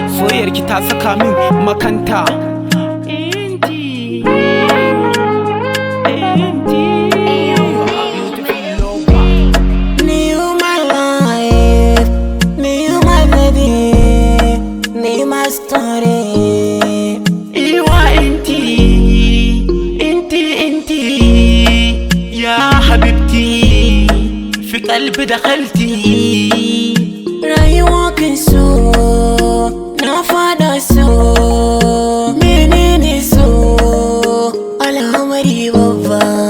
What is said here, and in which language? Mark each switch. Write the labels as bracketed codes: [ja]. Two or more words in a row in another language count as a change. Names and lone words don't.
[ha] Soyayyar ki ta saka min makanta. [ar] إنتي، إنتي. [en] Me, you, my life. Me, you, my baby. Me, my story. [ar] إيوه إنتي، إنتي، إنتي. يا حبيبتي، في قلبي دخلتي. [ha] Rayuwa kan so, na faɗa so. Menene so? Al'amari babba.